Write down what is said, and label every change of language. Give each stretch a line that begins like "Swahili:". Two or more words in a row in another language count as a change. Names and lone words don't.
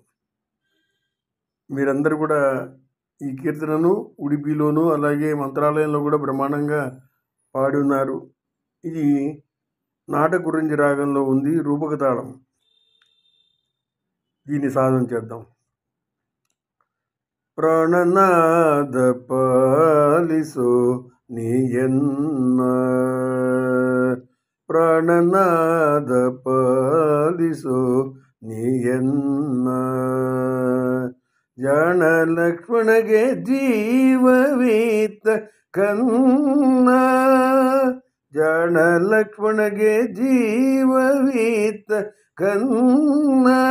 Telugu: మీరందరూ కూడా ఈ కీర్తనను ఉడిపిలోను అలాగే మంత్రాలయంలో కూడా బ్రహ్మాండంగా పాడి ఉన్నారు. ఇది నాటకురంజి రాగంలో ఉంది, రూపక తాళం. దీన్ని సాధన చేద్దాం.
Kannada: ಪ್ರಾಣನಾದ ಪಾಲಿಸೋ ನೀಯನ್ನ, ಪ್ರಾಣನಾದ ಪಾಲಿಸೋ ನೀಯನ್ನ. ಜಾಣ ಲಕ್ಷ್ಮಣಗೆ ಜೀವವೀತ ಕನ್ನ, ಜಾಣ ಲಕ್ಷ್ಮಣಗೆ ಜೀವವೀತ ಕನ್ನ.